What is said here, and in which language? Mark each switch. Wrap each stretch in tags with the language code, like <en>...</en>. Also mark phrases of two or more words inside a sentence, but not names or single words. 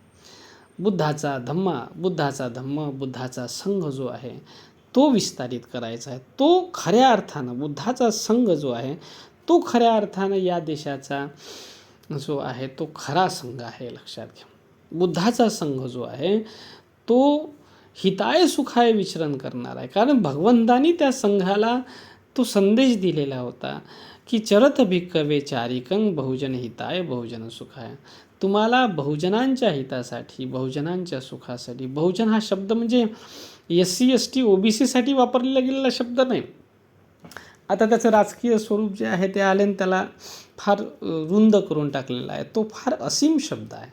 <mr>बुद्धाचा धम्म, बुद्धाचा संघ जो आहे तो विस्तारित करायचा आहे. तो खऱ्या अर्थानं, बुद्धाचा संघ जो आहे तो खऱ्या अर्थानं या देशाचा जो आहे तो खरा संघ आहे, लक्षात घ्या. बुद्धाचा संघ जो आहे तो</mr> <pi>हिताय सुखाय</pi> <mr>विचरण करणार आहे. कारण भगवंतानी त्या संघाला तो संदेश दिलेला होता की</mr> <pi>चरत भिक्कवे चारिकं बहुजन हिताय बहुजन सुखाय.</pi> <mr>तुम्हाला बहुजनांच्या हितासाठी, बहुजनांच्या सुखासाठी, बहुजन हा शब्द म्हणजे SC ST OBC साठी वापरलेला गेलेला शब्द नाही. आता त्याचं राजकीय स्वरूप जे आहे ते आले आणि त्याला फार रुंद करून टाकलेला आहे. तो फार असीम शब्द आहे.</mr>